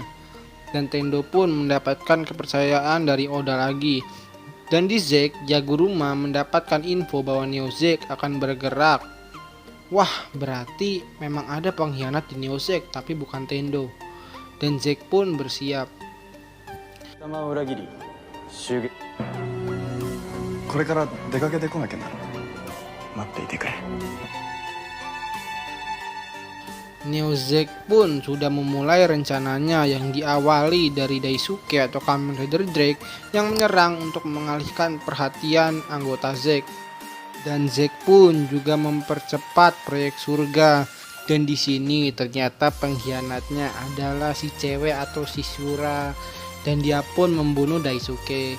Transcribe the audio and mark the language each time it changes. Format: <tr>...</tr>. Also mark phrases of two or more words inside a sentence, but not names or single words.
<id>Dan Tendo pun mendapatkan kepercayaan dari Oda lagi. Dan di Zeke, Yaguruma mendapatkan info bahwa Neo Zeke akan bergerak. Wah, berarti memang ada pengkhianat di Neo Zeke, tapi bukan Tendo. Dan Zeke pun bersiap.</id> <ja>これから出かけてこなきゃならない。待っていてくれ。</ja> <id>Neo Zeke pun sudah memulai rencananya yang diawali dari Daisuke atau Kamen Rider Drake yang menyerang untuk mengalihkan perhatian anggota Zeke. Dan Zeke pun juga mempercepat proyek surga. Dan di sini ternyata pengkhianatnya adalah si cewek atau si Shura, dan dia pun membunuh Daisuke.</id>